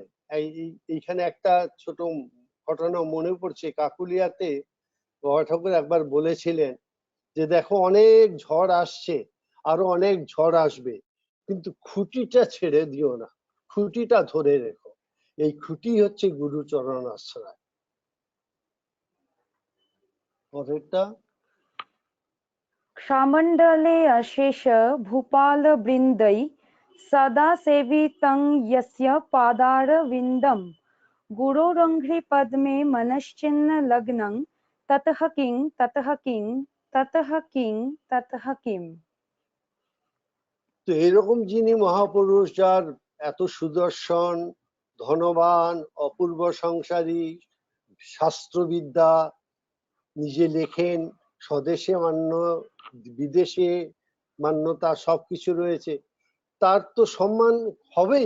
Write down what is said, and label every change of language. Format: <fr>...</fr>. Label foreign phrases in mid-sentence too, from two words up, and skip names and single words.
<bn>এইখানে একটা ছোট ঘটনা মনে পড়ছে, কাকুলিয়াতে বাবা ঠাকুর একবার বলেছিলেন যে দেখো অনেক ঝড় আসছে, আরো অনেক ঝড় আসবে, কিন্তু খুঁটিটা ছেড়ে দিও না, খুঁটিটা ধরে রেখো। এই খুঁটি হচ্ছে গুরুচরণ আশ্রয়। পরেরটা</bn> <sa>क्षामण्डले अशेष भूपालवृन्दै सदा सेवितं यस्य पादारविन्दम् गुरोरङ्घ्रिपद्मे मनश्चिन्न लग्नं ततः किं ततः किं ततः किं ततः কিম।</sa> <bn>তো এরকম যিনি মহাপুরুষ, যার এত সুদর্শন, ধনবান, অপূর্ব সংসারী, শাস্ত্রবিদ্যা, নিজে লেখেন, স্বদেশে মান্য, বিদেশে মান্যতা সবকিছু রয়েছে, তার তো সম্মান হবেই।</bn>